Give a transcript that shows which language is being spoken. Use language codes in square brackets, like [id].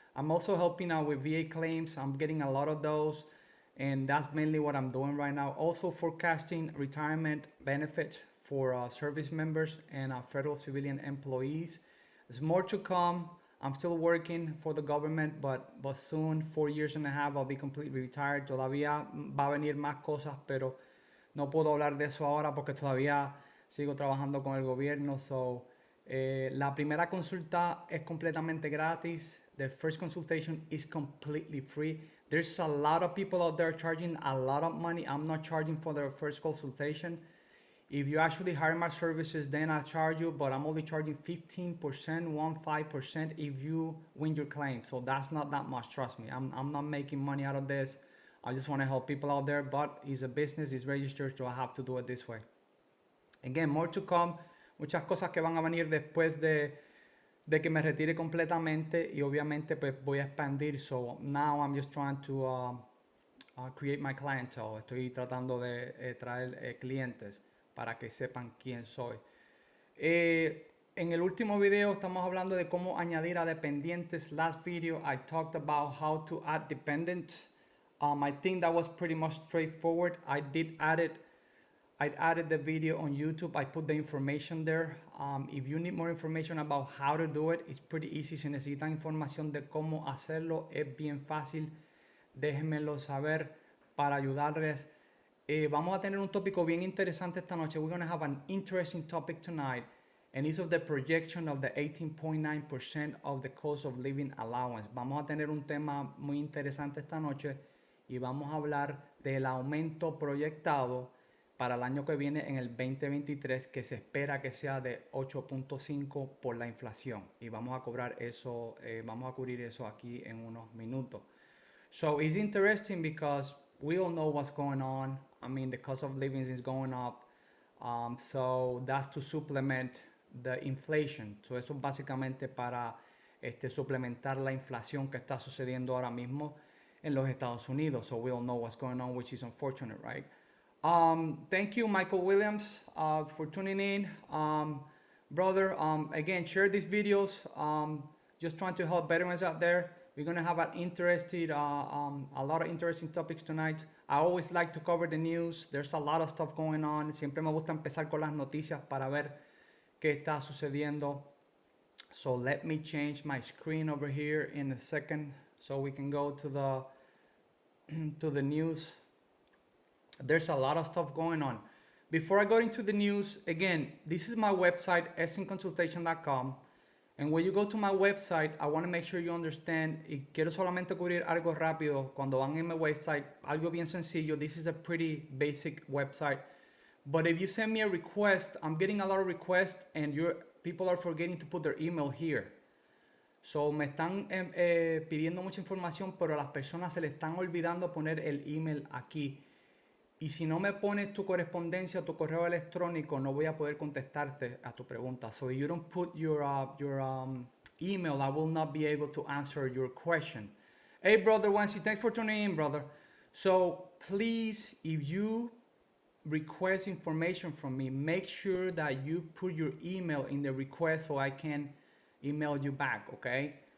[en] I'm also helping out with VA claims. I'm getting a lot of those, and that's mainly what I'm doing right now. Also forecasting retirement benefits for service members and federal civilian employees. There's more to come. I'm still working for the government, but soon, 4 years and a half, I'll be completely retired. [es] Todavía va a venir más cosas, pero no puedo hablar de eso ahora porque todavía sigo trabajando con el gobierno. So La primera consulta es completamente gratis. [en] The first consultation is completely free. There's a lot of people out there charging a lot of money. I'm not charging for their first consultation. If you actually hire my services, then I'll charge you, but I'm only charging 15%, 15% if you win your claim. So that's not that much, trust me. I'm not making money out of this. I just want to help people out there, but it's a business, it's registered, so I have to do it this way. Again, more to come. [es] Muchas cosas que van a venir después de que me retire completamente, y obviamente pues voy a expandir. [en] So now I'm just trying to create my clientele. [es] Estoy tratando de traer clientes para que sepan quién soy. En el último video estamos hablando de cómo añadir a dependientes. [en] Last video I talked about how to add dependents. I think that was pretty much straightforward. I added the video on YouTube. I put the information there. If you need more information about how to do it, it's pretty easy. [es] Si necesitan información de cómo hacerlo, es bien fácil. Déjenmelo saber para ayudarles. Vamos a tener un tópico bien interesante esta noche. [en] We're going to have an interesting topic tonight, and it's of the projection of the 18.9% of the cost of living allowance. [es] Vamos a tener un tema muy interesante esta noche y vamos a hablar del aumento proyectado para el año que viene en el 2023, que se espera que sea de 8.5 por la inflación, y vamos a cobrar eso, vamos a cubrir eso aquí en unos minutos. [en] So it's interesting because we all know what's going on. I mean, the cost of living is going up. So that's to supplement the inflation. [es] So eso es básicamente para suplementar la inflación que está sucediendo ahora mismo en los Estados Unidos. [en] So we all know what's going on, which is unfortunate, right? Thank you, Michael Williams, for tuning in. Brother, again, share these videos. Just trying to help veterans out there. We're going to have a lot of interesting topics tonight. I always like to cover the news. There's a lot of stuff going on. [es] Siempre me gusta empezar con las noticias para ver qué está sucediendo. [en] So let me change my screen over here in a second so we can go to the news. There's a lot of stuff going on. Before I go into the news, again, this is my website, CONSULTATION.com. And when you go to my website, I want to make sure you understand, y quiero solamente cubrir algo rápido cuando van en mi website, algo bien sencillo. This is a pretty basic website. But if you send me a request, I'm getting a lot of requests, and people are forgetting to put their email here. [es] So me están pidiendo mucha información, pero a las personas se les están olvidando poner el email aquí. Y si no me pones tu correspondencia o tu correo electrónico, no voy a poder contestarte a tu pregunta. [en] So if you don't put your email, I will not be able to answer your question. Hey, brother Wansi, thanks for tuning in, brother. So please, if you request information from me, make sure that you put your email in the request so I can email you back, okay?